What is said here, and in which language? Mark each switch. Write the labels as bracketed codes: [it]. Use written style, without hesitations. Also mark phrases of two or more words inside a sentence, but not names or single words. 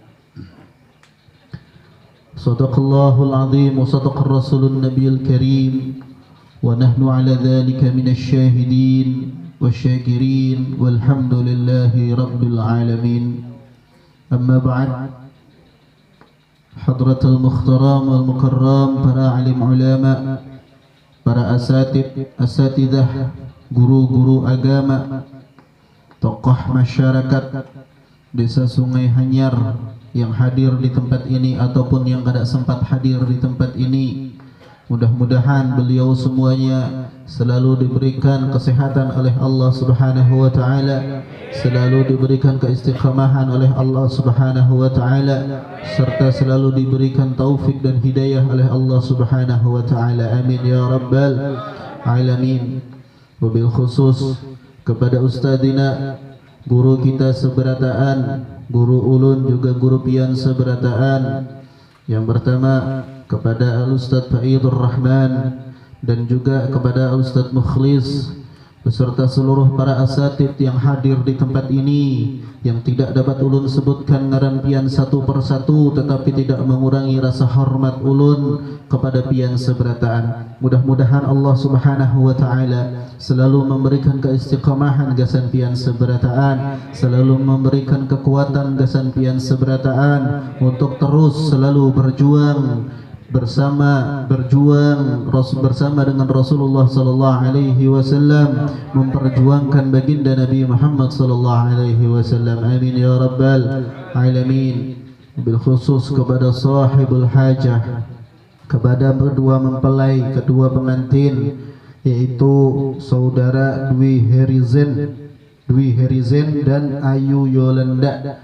[ar] صدق الله العظيم وصدق الرسول النبي الكريم ونحن على ذلك من الشاهدين والشاكرين والحمد لله رب العالمين. أما بعد، حضرة المخترام والمكرم [id] para alim ulama, para asatidzah, guru-guru agama, tokoh masyarakat Desa Sungai Hanyar yang hadir di tempat ini ataupun yang tidak sempat hadir di tempat ini, mudah-mudahan beliau semuanya selalu diberikan kesehatan oleh Allah [ar] سبحانه وتعالى, [id] selalu diberikan keistiqamahan oleh Allah [ar] سبحانه وتعالى, [id] serta selalu diberikan taufik dan hidayah oleh Allah [ar] سبحانه وتعالى. آمين يا رب العالمين. وبالخصوص [id] kepada ustadzina, guru kita seberataan, [bjn] guru ulun juga guru pian seberataan. [id] Yang pertama kepada Al-Ustadz Fa'idur Rahman dan juga kepada Al-Ustadz Mukhlis beserta seluruh para asatid yang hadir di tempat ini, yang tidak dapat ulun sebutkan [bjn] ngaran pian [id] satu persatu, tetapi tidak mengurangi rasa hormat ulun kepada pian seberataan. Mudah-mudahan Allah [ar] سبحانه وتعالى [id] selalu memberikan keistiqamahan [bjn] gasan pian seberataan, [id] selalu memberikan kekuatan [bjn] gasan pian seberataan [id] untuk terus selalu berjuang bersama dengan Rasulullah [ar] صلى الله عليه وسلم, [id] memperjuangkan baginda Nabi Muhammad [ar] صلى الله عليه وسلم. آمين يا رب العالمين. بالخصوص [id] kepada [ar] صاحب الحاجة, [id] kepada kedua mempelai, kedua pengantin, yaitu saudara Dwi Herizen dan Ayu Yolanda.